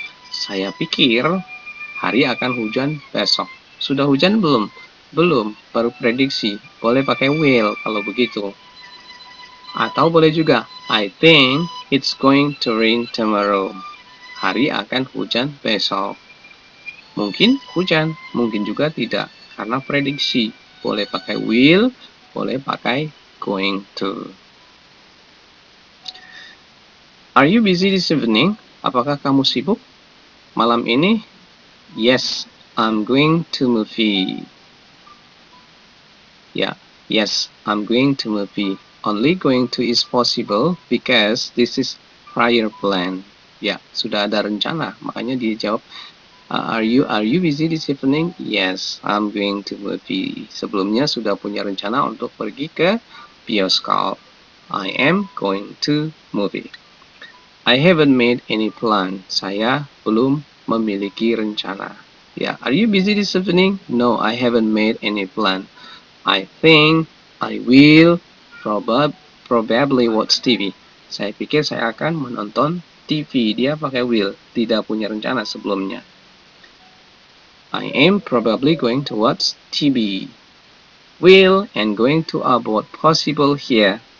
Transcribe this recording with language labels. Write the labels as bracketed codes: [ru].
[id] Saya pikir hari akan hujan besok. Sudah hujan belum? Belum, baru prediksi. Boleh pakai will kalau begitu. Atau boleh juga, [en] I think it's going to rain tomorrow. [id] Hari akan hujan besok. Mungkin hujan, mungkin juga tidak. Karena prediksi. Boleh pakai will, boleh pakai going to. [en] Are you busy this evening? [id] Apakah kamu sibuk malam ini? [en] Yes, I'm going to movie. Ya, yes, I'm going to movie. Only going to is possible because this is prior plan. [id] Ya, sudah ada rencana, makanya dia jawab, [en] are you busy this evening? Yes, I'm going to movie. [id] Sebelumnya sudah punya rencana untuk pergi ke bioskop. [en] I am going to movie. I haven't made any plan. [id] Saya belum memiliki rencana. [en] Ya, are you busy this evening? No, I haven't made any plan. I think I will probably watch TV. [id] Saya pikir saya akan menonton TV. Dia pakai will, tidak punya rencana sebelumnya. [en] I am probably going to watch TV. Will and going to are both possible here.